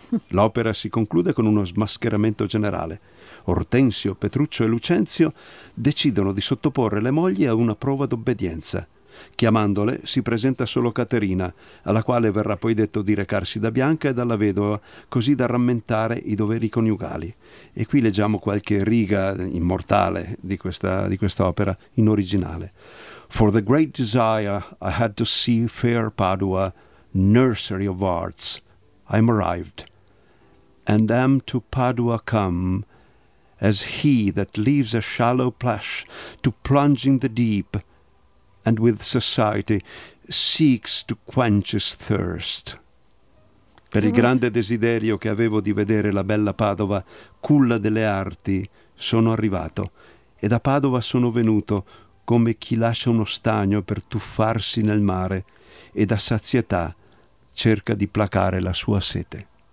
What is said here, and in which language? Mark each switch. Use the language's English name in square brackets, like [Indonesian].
[Italian] L'opera si conclude con uno smascheramento generale. Ortensio, Petruccio e Lucenzio decidono di sottoporre le mogli a una prova d'obbedienza. Chiamandole si presenta solo Caterina, alla quale verrà poi detto di recarsi da Bianca e dalla vedova, così da rammentare i doveri coniugali. E qui leggiamo qualche riga immortale di questa opera in originale. [English] For the great desire I had to see fair Padua, nursery of arts, I'm arrived, and am to Padua come, as he that leaves a shallow plash to plunge in the deep, and with society seeks to quench his thirst. [Italian] Per il grande desiderio che avevo di vedere la bella Padova, culla delle arti, sono arrivato, e da Padova sono venuto come chi lascia uno stagno per tuffarsi nel mare e da sazietà cerca di placare la sua sete.